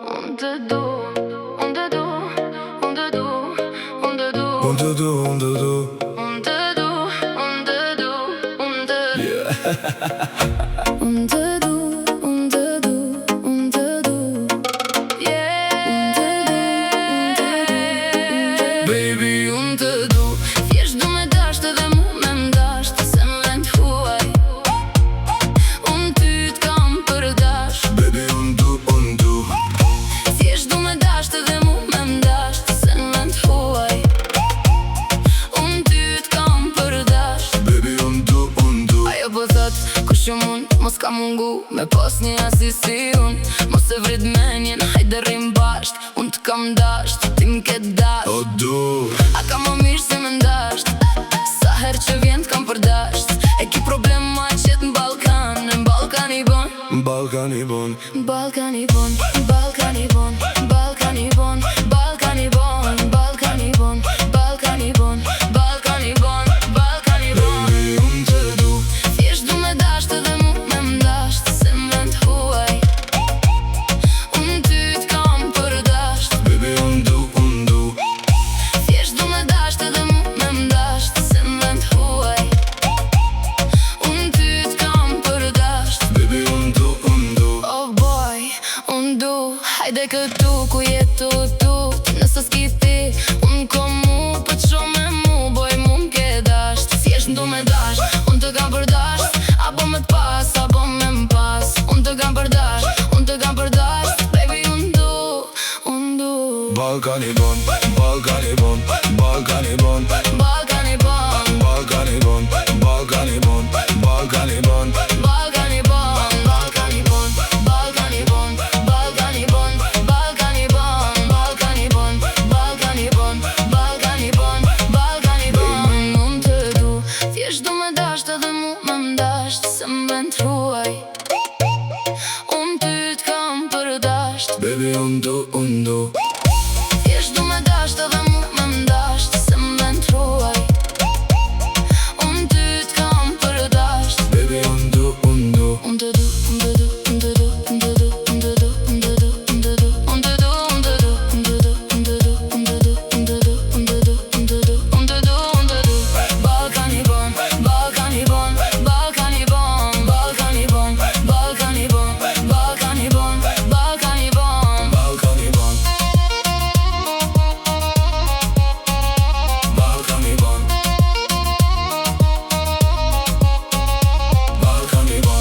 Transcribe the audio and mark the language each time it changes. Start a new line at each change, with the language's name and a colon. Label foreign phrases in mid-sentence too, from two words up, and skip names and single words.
Albanian: Unë të du, unë të du, unë të du, unë të du, Unë të du, unë të du, unë të du, unë të du, unë të du. yeah. Unë të du, unë të du, unë të du, yeah. Baby, unë të du. Thjesht du me dasht edhe mu me mdasht, se më vend huaj. Unë ty t'kam për dasht. Baby, unë du, unë du. Thjesht du me dasht edhe mu me mdasht, se më vend huaj. Unë ty t'kam për dasht. Baby, unë du, unë du. Ajo po thot, kush jo mund, mos ka mungu me pas një asi si unë. Mos e vrit menjen, hajde rrim basht. Unë t'kam dasht, ti m'ke dasht. O du, A ka më mirë se më ndasht. Sa her që vjen t'kam për dasht. E ki problem ma qet në Balkan. Në Balkan i bon, Balkan i bon. Balkan i bon, Balkan i bon, Balkan i bon, Balkan i bon, Balkan i bon, Balkan i bon, Balkan i bon, Balkan i bon. Baby, unë të du. Thjesht du me dasht edhe mu me mdasht, se më vend huaj. Unë ty t'kam për dasht. Baby, unë du, unë du. Thjesht du me dasht edhe mu me mdasht, se më vend huaj. Unë ty t'kam për dasht. Baby, unë du, unë du.
English: Oh boy,
Albanian: unë du. Hajde këtu ku jetu tu. Nëse s'ki ti, unë ko mu. Po t'sho me mu, boj mu m'ke dasht. Thjesht du me dasht, unë të kam për dasht. Apo me t'pas, apo me m'pas. Unë të kam për dasht, unë të kam për dasht. Baby, unë du, unë du. Balkan i bon, Balkan i bon, Balkan i bon. Balkan i bon, Balkan i bon, Balkan i bon, Balkan i bon. Balkan i bon, Balkan i bon, Balkan i bon, Balkan i bon, Balkan i bon, Balkan i bon, Balkan i bon, Balkan i bon, Balkan i bon. Unë të du, thjesht du me dasht edhe mu me mdasht, se më vend huaj. Unë ty t'kam për dasht. Baby, unë du, unë du. Thjesht du me dasht edhe mu me mdasht, se më vend huaj. Unë ty t'kam për dasht. Baby, unë du, unë du. Unë të du, unë të du, unë të du, unë të du, unë të du, unë të du, unë të du, unë të du, unë të du, unë të du, unë të du, unë të du, unë të du, unë të du, unë të du, unë të du, unë të du. Balkan i bon, Balkan i bon, Balkan i bon, Balkan i bon, Balkan i bon, Balkan i bon, Balkan i bon. Balkan i bon. Balkan i bon. Balkan i bon.